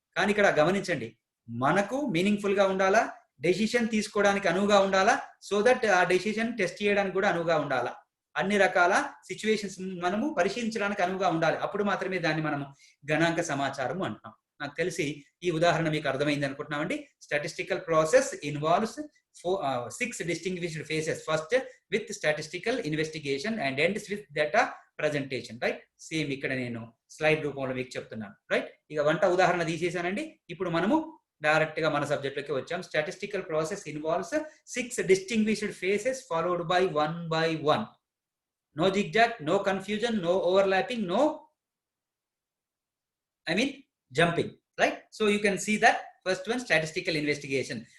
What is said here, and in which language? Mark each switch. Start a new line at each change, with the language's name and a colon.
Telugu: కానీ ఇక్కడ గమనించండి, మనకు మీనింగ్ఫుల్ గా ఉండాలా, డెసిషన్ తీసుకోవడానికి అనువుగా ఉండాలా,
English: so that
Telugu: ఆ డెసిషన్ టెస్ట్ చేయడానికి కూడా అనువుగా ఉండాలా, అన్ని రకాల సిచ్యువేషన్స్ మనము పరిశీలించడానికి అనువుగా ఉండాలి. అప్పుడు మాత్రమే దాన్ని మనము గణాంక సమాచారము అంటున్నాం. నాకు తెలిసి ఈ ఉదాహరణ మీకు అర్థమైంది అనుకుంటున్నామండి.
English: Statistical process involves 6 distinguished phases. First with statistical investigation and ends with data presentation, right?
Telugu: Same ఇక్కడ నేను స్లైడ్ రూపంలో మీకు చెప్తున్నాను, రైట్? ఇక వంట ఉదాహరణ తీసేసానండి. ఇప్పుడు మనము డైరెక్ట్ గా మన సబ్జెక్ట్ లోకి వచ్చాం.
English: Statistical process involves 6 distinguished phases followed by 1 by 1. No zigzag, no confusion, no overlapping, no jumping, right? So you can see that first one, statistical investigation.